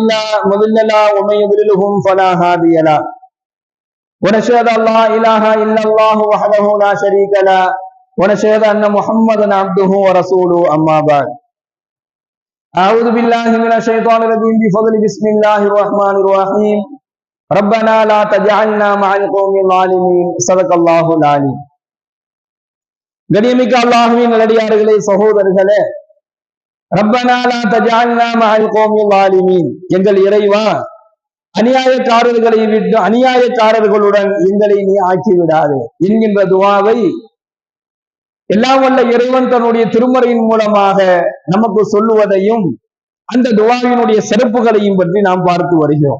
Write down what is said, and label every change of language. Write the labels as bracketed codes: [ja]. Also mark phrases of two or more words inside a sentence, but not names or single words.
[ar] له ومن يضلله فلا هادي له ونشهد أن لا إله إلا الله وحده لا شريك له ونشهد أن محمدا عبده ورسوله أما بعد أعوذ بالله من الشيطان الرجيم بفضل بسم الله الرحمن الرحيم ربنا لا تجعلنا مع القوم الظالمين صدق الله العليم. [ta] கண்ணியமிக்க அல்லாஹ்வின் நல்லடியார்களே, சகோதரர்களே, [ar] ربنا لا تجعلنا مع القوم الظالمين, [ta] எங்கள் இறைவா அநியாயக்காரர்களுடன் எங்களை நீ ஆக்கி விடாதே என்கின்ற துஆவை எல்லாம் வல்ல இறைவன் தன்னுடைய திருமறையின் மூலமாக நமக்கு சொல்லுவதையும் அந்த துஆவினுடைய சிறப்புகளையும் பற்றி நாம் பார்த்து வருகிறோம்.